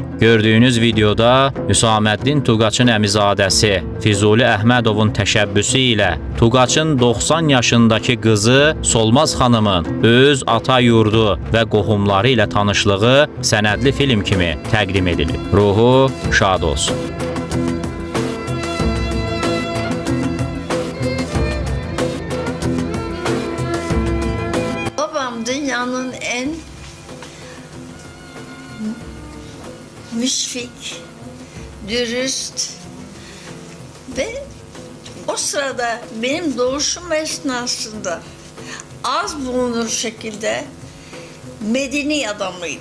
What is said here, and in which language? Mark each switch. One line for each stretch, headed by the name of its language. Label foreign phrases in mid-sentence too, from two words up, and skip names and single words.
Azerbaijani: Gördüyünüz videoda Hüsaməddin Tuqaçın əmizadəsi Füzuli Əhmədovun təşəbbüsü ilə Tuqaçın 90 yaşındakı qızı Solmaz xanımın öz ata yurdu və qohumları ilə tanışlığı sənədli film kimi təqdim edilir. Ruhu şad olsun.
Turkish: Babam dünyanın en müşfik, dürüst ve o sırada benim doğuşum esnasında az bulunur şekilde medeni adamıydı.